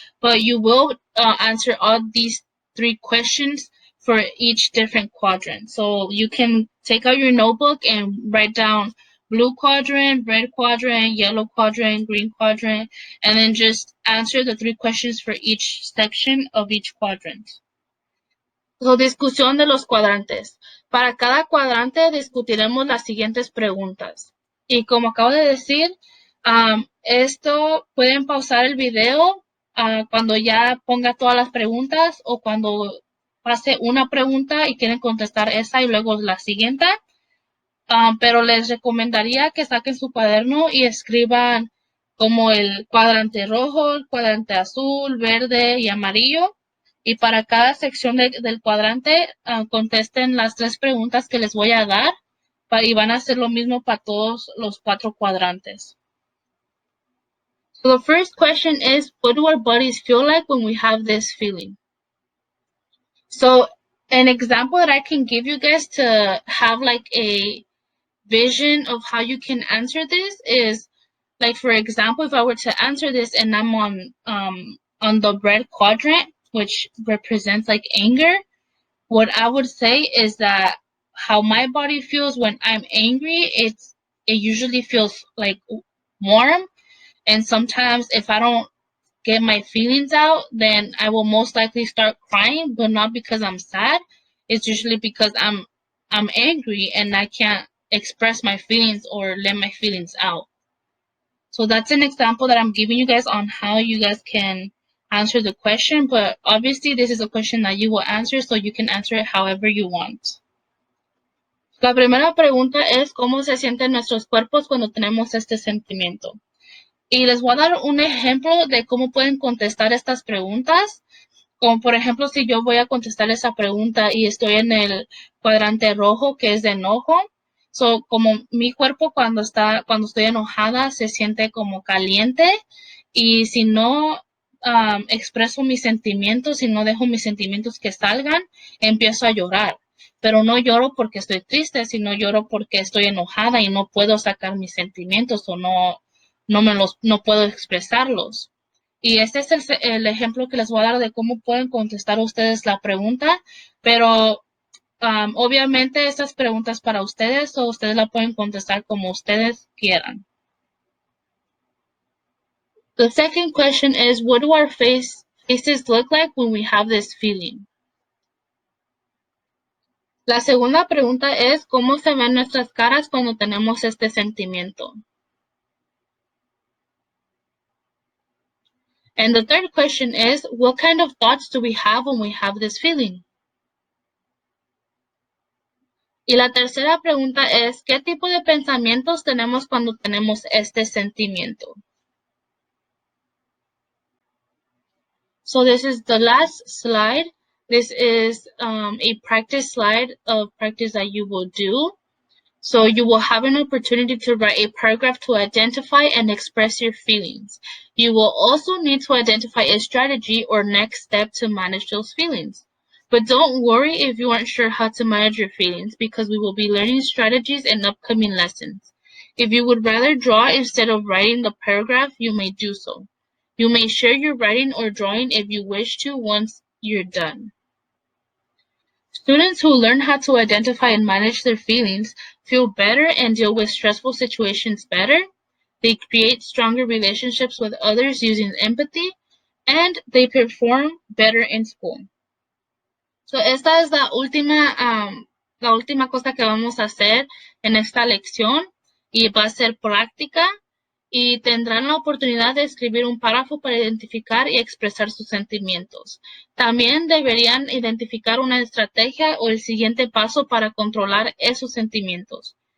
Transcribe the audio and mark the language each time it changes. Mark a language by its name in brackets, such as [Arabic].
[English] But you will answer all these 3 questions for each different quadrant. So you can take out your notebook and write down blue quadrant, red quadrant, yellow quadrant, green quadrant, and then just answer the 3 questions for each section of each quadrant. [Spanish] So, discusión de los cuadrantes. Para cada cuadrante discutiremos las siguientes preguntas. Y como acabo de decir, esto pueden pausar el video cuando ya ponga todas las preguntas o cuando pase una pregunta y quieren contestar esa y luego la siguiente. Pero les recomendaría que saquen su cuaderno y escriban como el cuadrante rojo, el cuadrante azul, verde y amarillo. Y para cada sección del cuadrante, contesten las 3 preguntas que les voy a dar y van a hacer lo mismo para todos los 4 cuadrantes. [English] So the first question is, what do our bodies feel like when we have this feeling? So an example that I can give you guys to have like a vision of how you can answer this is, like, for example, if I were to answer this and I'm on the red quadrant, which represents like anger, what I would say is that how my body feels when I'm angry, it usually feels like warm, and sometimes if I don't get my feelings out, then I will most likely start crying, but not because I'm sad. It's usually because I'm angry and I can't express my feelings or let my feelings out. So that's an example that I'm giving you guys on how you guys can answer the question, but obviously this is a question that you will answer, so you can answer it however you want. [Spanish] La primera pregunta es cómo se sienten nuestros cuerpos cuando tenemos este sentimiento. Y les voy a dar un ejemplo de cómo pueden contestar estas preguntas. Como por ejemplo, si yo voy a contestar esa pregunta y estoy en el cuadrante rojo, que es de enojo. So, como mi cuerpo cuando estoy enojada se siente como caliente, y si no expreso mis sentimientos, si no dejo mis sentimientos que salgan, empiezo a llorar. Pero no lloro porque estoy triste, sino lloro porque estoy enojada y no puedo sacar mis sentimientos o no puedo expresarlos. Y este es el ejemplo que les voy a dar de cómo pueden contestar ustedes la pregunta, pero obviamente estas preguntas para ustedes, o ustedes la pueden contestar como ustedes quieran. [English] The second question is, what do our faces look like when we have this feeling? [Spanish] La segunda pregunta es, ¿cómo se ven nuestras caras cuando tenemos este sentimiento? [English] And the third question is, what kind of thoughts do we have when we have this feeling? [Spanish] Y la tercera pregunta es, ¿qué tipo de pensamientos tenemos cuando tenemos este sentimiento? [English] So this is the last slide. This is a practice slide of practice that you will do. So you will have an opportunity to write a paragraph to identify and express your feelings. You will also need to identify a strategy or next step to manage those feelings. But don't worry if you aren't sure how to manage your feelings, because we will be learning strategies in upcoming lessons. If you would rather draw instead of writing the paragraph, you may do so. You may share your writing or drawing if you wish to once you're done. Students who learn how to identify and manage their feelings feel better and deal with stressful situations better. They create stronger relationships with others using empathy, and they perform better in school. [Spanish] So esta es la última cosa que vamos a hacer en esta lección, y va a ser práctica, y tendrán la oportunidad de escribir un párrafo para identificar y expresar sus sentimientos. También deberían identificar una estrategia o el siguiente paso para controlar esos sentimientos.